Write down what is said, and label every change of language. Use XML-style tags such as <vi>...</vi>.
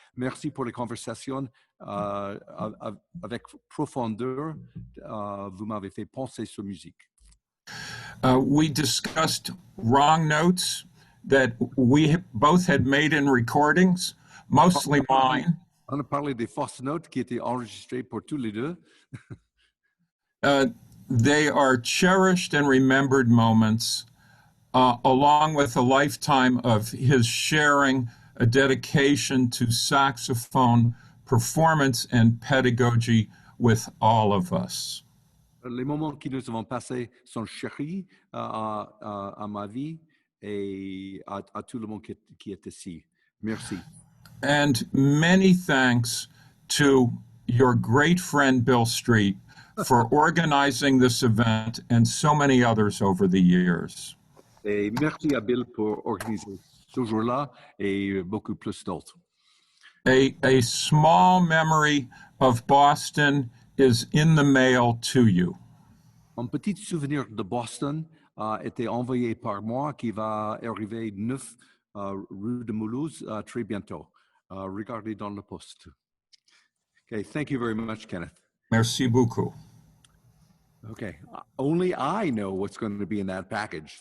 <fr>Merci pour les conversations avec profondeur. Vous m'avez fait penser sur musique.</fr> <en>We discussed wrong notes that we both had made in recordings, mostly mine.</en> <fr>On a parlé des fausses notes qui étaient enregistrées pour tous les deux.</fr> <en>They are cherished and remembered moments, along with a lifetime of his sharing a dedication to saxophone performance and pedagogy with all of us.</en> <fr>Les moments que nous avons passés sont chéris à ma vie et à tout le monde qui est ici. Merci.</fr> <en>And many thanks to your great friend Bill Street for organizing this event and so many others over the years.</en> <fr>Et merci à Bill pour organiser ce jour-là et beaucoup plus d'autres.</fr> <en>A small memory of Boston is in the mail to you.</en> <fr>Un petit souvenir de Boston a été envoyé par moi qui va arriver 9 rue de Mulhouse très bientôt. Regardez dans le poste.</fr> <en>Okay, thank you very much, Kenneth.</en> <fr>Merci beaucoup.</fr> <en>Okay, only I know what's going to be in that package.</en>